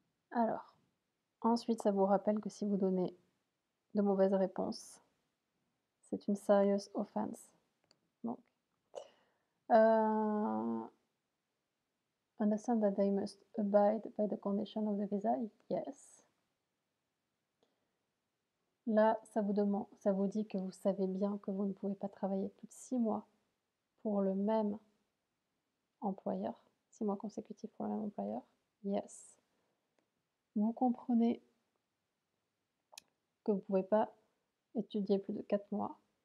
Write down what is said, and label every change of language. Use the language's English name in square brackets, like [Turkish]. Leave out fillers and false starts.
[French] Alors, ensuite, ça vous rappelle que si vous donnez de mauvaises réponses, c'est une serious offense. [English] Donc, understand that they must abide by the condition of the visa? Yes. [French] Là, ça vous dit que vous savez bien que vous ne pouvez pas travailler plus de 6 mois pour le même employeur, 6 mois consécutifs pour le même employeur. Yes. Vous comprenez que vous ne pouvez pas étudier plus de 4 mois.